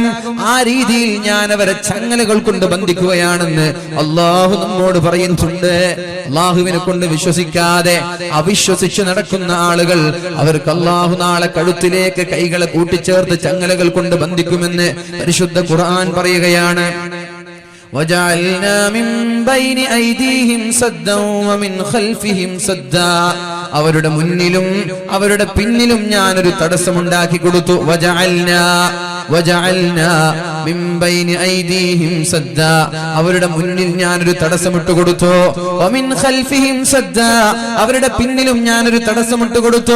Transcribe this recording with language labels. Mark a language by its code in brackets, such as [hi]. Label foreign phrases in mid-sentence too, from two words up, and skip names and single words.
[ml] ആ രീതിയിൽ ഞാൻ അവരെ ചങ്ങലകൾ കൊണ്ട് ബന്ധിക്കുകയാണെന്ന് അള്ളാഹു നമ്മോട് പറയുന്നുണ്ട്. അള്ളാഹുവിനെ കൊണ്ട് വിശ്വസിക്കാതെ അവിശ്വസിച്ച് നടക്കുന്ന ആളുകൾ, അവർക്ക് അള്ളാഹു നാളെ കഴുത്തിലേക്ക് കൈകളെ കൂട്ടിച്ചേർത്ത് ചങ്ങലകൾ കൊണ്ട് ബന്ധിക്കുമെന്ന് പരിശുദ്ധ ഖുർആൻ പറയുകയാണ്. [ar] وجعلنا من بين أيديهم سدا ومن خلفهم سدا, [ml] അവരുടെ മുന്നിലും അവരുടെ പിന്നിലും ഞാനൊരു തടസ്സമുണ്ടാക്കി കൊടുത്തു. [ar] وجعلنا من بين أيديهم سدا, [ml] അവരുടെ മുന്നിൽ ഞാനൊരു തടസ്സമിട്ട് കൊടുത്തു. [ar] ومن خلفهم سدا, [ml] അവരുടെ പിന്നിലും ഞാനൊരു തടസ്സമിട്ട് കൊടുത്തു.